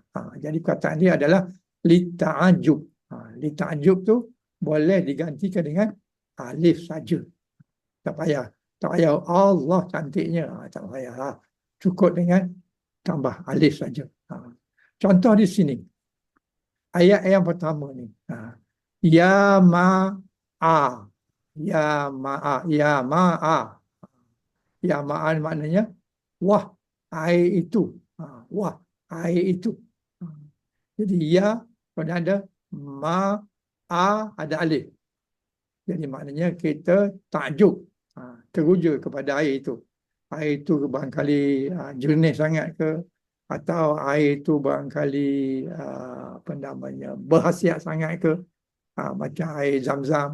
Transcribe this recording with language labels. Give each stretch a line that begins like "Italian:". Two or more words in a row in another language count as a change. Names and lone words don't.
Malay: Jadi perkataan dia adalah lita'ajub. Lita'ajub tu boleh digantikan dengan alif saja. Tak payah Allah cantiknya. Tak payah lah. Cukup dengan tambah alif saja. Contoh di sini. Ayat yang pertama ni.
Arabic: يا ماء. يا ماء. يا ماء. يا ماء
Malay: maknanya wah air itu. Wah air itu. Jadi ya pada ada ma'a ada alif. Jadi maknanya kita takjub, teruja kepada air itu. Air itu barangkali jernih sangat ke, atau air itu barangkali berkhasiat sangat ke, macam air Zam-Zam.